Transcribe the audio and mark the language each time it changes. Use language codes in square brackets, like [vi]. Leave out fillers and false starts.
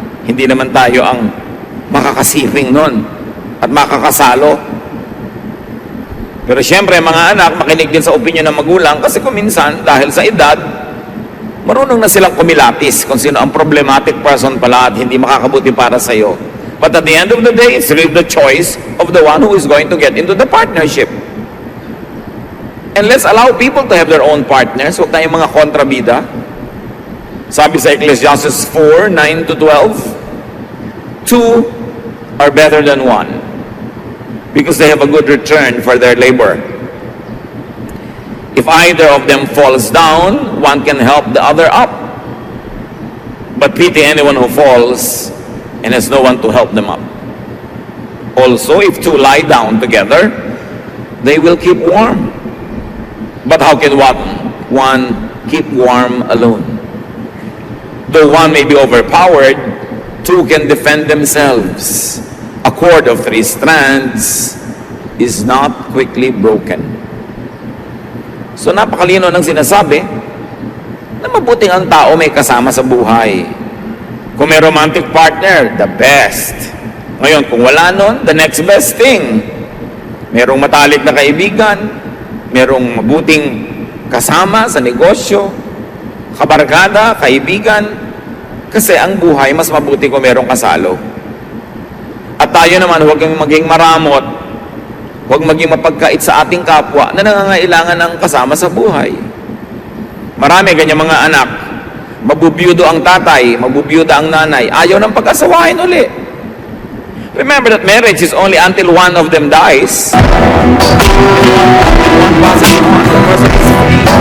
[tl] Hindi naman tayo ang makakasiping nun at makakasalo. Pero siyempre, mga anak, makinig din sa opinion ng magulang kasi kung minsan, dahil sa edad, marunong na silang kumilatis kung sino ang problematic person pala at hindi makakabuti para sa'yo. [en] But at the end of the day, it's really the choice of the one who is going to get into the partnership. And let's allow people to have their own partners. [tl] Huwag tayong mga kontrabida. Sabi sa [en] Ecclesiastes 4:9-12, 2 are better than 1 because they have a good return for their labor. If either of them falls down, one can help the other up. But pity anyone who falls and has no one to help them up. Also, if two lie down together, they will keep warm. But how can one keep warm alone? Though one may be overpowered, two can defend themselves. A cord of 3 strands is not quickly broken. [tl] So napakalino ng sinasabi na mabuting ang tao may kasama sa buhay. Kung may romantic partner, [en] the best. [tl] Ngayon, kung wala nun, [en] the next best thing. [tl] Merong matalik na kaibigan, merong mabuting kasama sa negosyo, kabarkada, kaibigan, kasi ang buhay mas mabuti kung merong kasalo. At tayo naman, huwag maging maramot, huwag maging mapagkait sa ating kapwa na nangangailangan ng kasama sa buhay. Marami ganyan mga anak, mabubiyudo ang tatay, mabubiyuda ang nanay, ayaw ng pag-asawahin uli. [en] Remember that marriage is only until one of them dies. One passes on, the person is free.